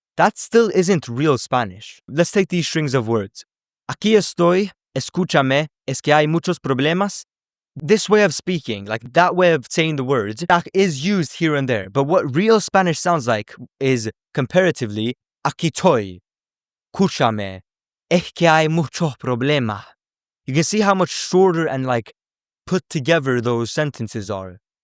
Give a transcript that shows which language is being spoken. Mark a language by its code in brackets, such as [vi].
[en] That still isn't real Spanish. Let's take these strings of words. [es] Aquí estoy, escúchame, es que hay muchos problemas. [en] This way of speaking, like that way of saying the words, that is used here and there. But what real Spanish sounds like is, comparatively, [es] aquí estoy, escúchame, es que hay mucho problema. [en] You can see how much shorter and like put together those sentences are.